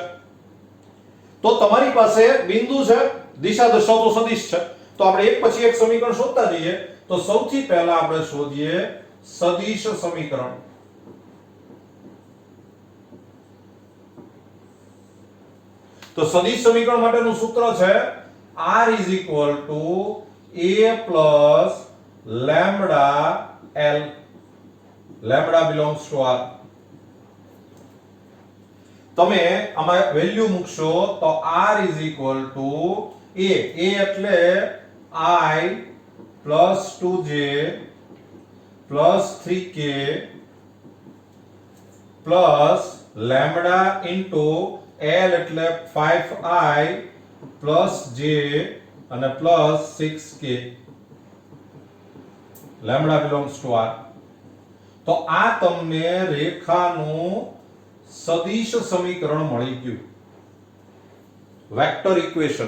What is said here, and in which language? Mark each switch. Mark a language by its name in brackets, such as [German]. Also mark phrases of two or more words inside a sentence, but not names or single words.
[Gujarati] તો તમારી પાસે બિંદુ છે, દિશા દર્શાવતો સદિશ છે. તો આપણે એક પછી એક સમીકરણ શોધતા જઈએ. તો સૌથી પહેલા આપણે શોધીએ સદિશ સમીકરણ. તો સદિશ સમીકરણ માટેનું સૂત્ર છે [English] r is equal to a plus lambda l. lambda belongs to r. [Gujarati] તમે આમાં વેલ્યુ મૂકશો તો [English] r is equal to a એટલે I plus 2j plus 3k plus lambda into L એટલે 5I પ્લસ J અને પ્લસ 6K lambda belongs to R. [Gujarati] તો આ તમને રેખાનું સદિશ સમીકરણ મળી ગયું, [English] vector equation.